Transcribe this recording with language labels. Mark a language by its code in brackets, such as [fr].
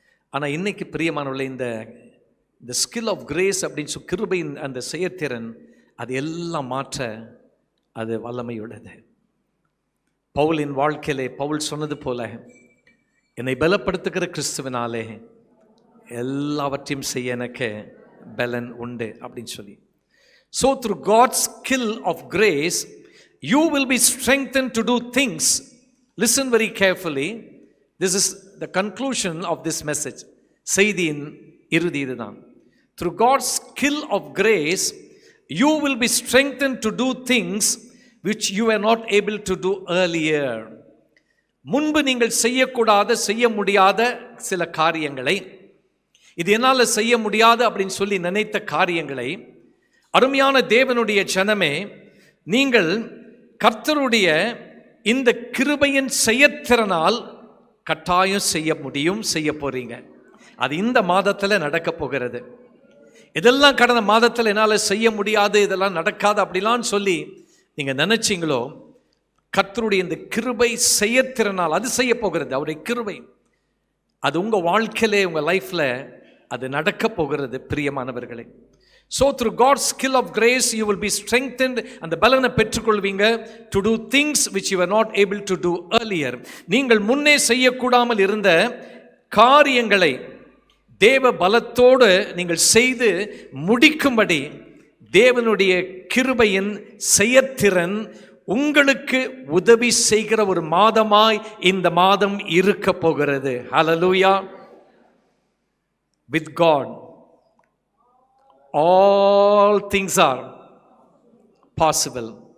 [ta] ஆனால் இன்னைக்கு பிரியமானவர்களே, இந்த ஸ்கில் ஆஃப் கிரேஸ் அப்படின்னு சொல்லி கிருபையின் அந்த செயற்திறன், அது எல்லாம் மாற்ற அது வல்லமையுள்ளது. பவுலின் வாழ்க்கையிலே பவுல் சொன்னது போல, என்னை பலப்படுத்துகிற கிறிஸ்துவினாலே எல்லாவற்றையும் செய்ய எனக்கு பலன் உண்டு அப்படின்னு சொல்லி. [en] So through God's skill of grace, you will be strengthened to do things. Listen very carefully. This is the conclusion of this message. [ta] செய்தியின் இறுதி இதுதான். [en] Through God's skill of grace, you will be strengthened to do things which you were not able to do earlier. [ta] முன்பு நீங்கள் செய்ய முடியாத சில காரியங்களை, இது என்னால் செய்ய முடியாது அப்படின்னு சொல்லி நினைத்த காரியங்களை, அருமையான தேவனுடைய ஜனமே, நீங்கள் கர்த்தருடைய இந்த கிருபையின் செயற்திறனால் கட்டாயம் செய்ய முடியும், செய்ய போறீங்க. அது இந்த மாதத்தில் நடக்க போகிறது. இதெல்லாம் கடந்த மாதத்தில் என்னால் செய்ய முடியாது, இதெல்லாம் நடக்காது அப்படிலாம் சொல்லி நீங்கள் நினைச்சிங்களோ, கர்த்தருடைய இந்த கிருபை செயற்திறனால் அது செய்ய போகிறது. அவருடைய கிருபை அது உங்கள் வாழ்க்கையிலே, உங்கள் லைஃப்பில் அது நடக்க போகிறது பிரியமானவர்களே. [en] So through God's skill of grace, you will be strengthened, [ta] அந்த பலனை பெற்றுக்கொள்வீங்க, [en] to do things which you were not able to do earlier. [ta] நீங்கள் முன்னே செய்யக்கூடாமல் இருந்த காரியங்களை தேவ பலத்தோடு நீங்கள் செய்து முடிக்கும்படி தேவனுடைய கிருபையின் செயற்திறன் உங்களுக்கு உதவி செய்கிற ஒரு மாதமாய் இந்த மாதம் இருக்க போகிறது. ஹல்லேலூயா. [en] With God all things are possible.